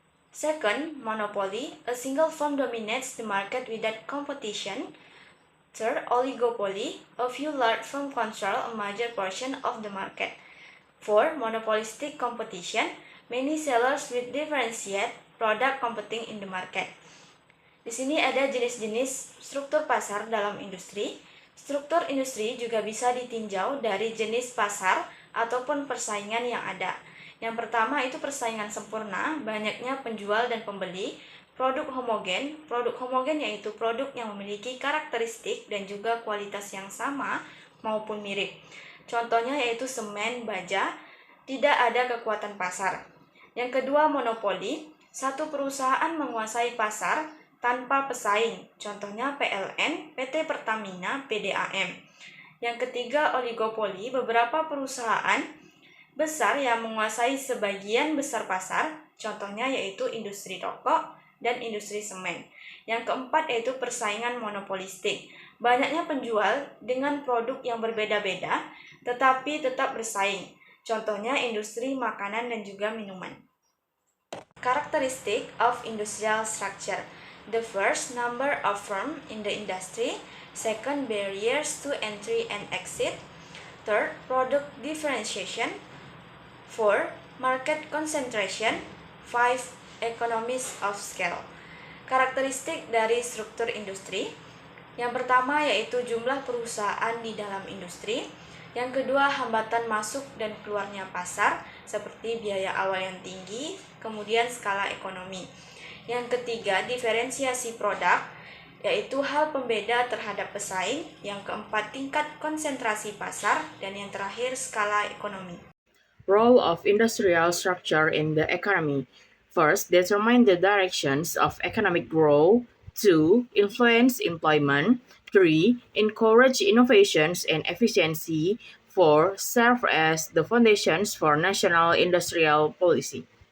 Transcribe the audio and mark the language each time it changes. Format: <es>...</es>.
<en>Second, monopoly. A single firm dominates the market without competition. Third, oligopoly. A few large firms control a major portion of the market. Four, monopolistic competition. Many sellers with differentiate product competing in the market.</en> <id>Di sini ada jenis-jenis struktur pasar dalam industri. Struktur industri juga bisa ditinjau dari jenis pasar ataupun persaingan yang ada. Yang pertama itu persaingan sempurna, banyaknya penjual dan pembeli. Produk homogen yaitu produk yang memiliki karakteristik dan juga kualitas yang sama maupun mirip. Contohnya yaitu semen, baja, tidak ada kekuatan pasar. Yang kedua, monopoli. Satu perusahaan menguasai pasar tanpa pesaing, contohnya PLN, PT Pertamina, PDAM. Yang ketiga, oligopoli, beberapa perusahaan besar yang menguasai sebagian besar pasar, contohnya yaitu industri rokok dan industri semen. Yang keempat yaitu persaingan monopolistik, banyaknya penjual dengan produk yang berbeda-beda, tetapi tetap bersaing, contohnya industri makanan dan juga minuman.</id> <en>Characteristic of industrial structure. The first, number of firms in the industry. Second, barriers to entry and exit. Third, product differentiation. Four, market concentration. Five, economies of scale.</en> <id>Karakteristik dari struktur industri. Yang pertama yaitu jumlah perusahaan di dalam industri. Yang kedua, hambatan masuk dan keluarnya pasar, seperti biaya awal yang tinggi, kemudian skala ekonomi. Yang ketiga, diferensiasi produk, yaitu hal pembeda terhadap pesaing. Yang keempat, tingkat konsentrasi pasar. Dan yang terakhir, skala ekonomi.</id> <en>Role of industrial structure in the economy. First, determine the directions of economic growth. 2. Influence employment. 3. Encourage innovations and efficiency. 4. Serve as the foundations for national industrial policy.</en>